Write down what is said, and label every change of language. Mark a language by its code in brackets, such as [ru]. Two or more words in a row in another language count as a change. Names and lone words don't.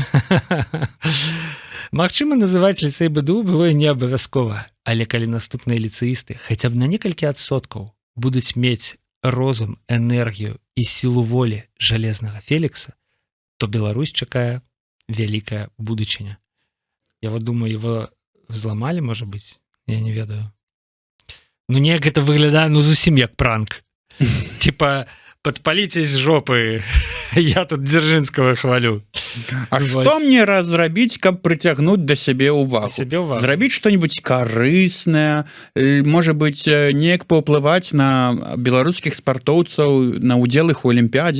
[be] Магчыма, называць ліцэй БДУ было і не абавязкова, але калі наступныя ліцэісты хаця б на некалькі адсоткаў будуць мець розум, энергію і сілу волі жалезнага Фелікса, то Беларусь чакае вялікая будучыня. [ru] Я вот думаю, его взломали, может быть? [be] Я не ведаю. Ну, неяк это выглядае, ну, зусім як пранк. [ru] Типа, подпалитесь жопы, я тут Дзяржынскага хвалю. [be] А што мне зрабіць, каб прыцягнуць да сябе ўвагу? Зрабіць што-нибудь карыснае, можа быць, неяк паўплываць на беларускіх спартоўцаў, на удзел іх у Алімпіядзе?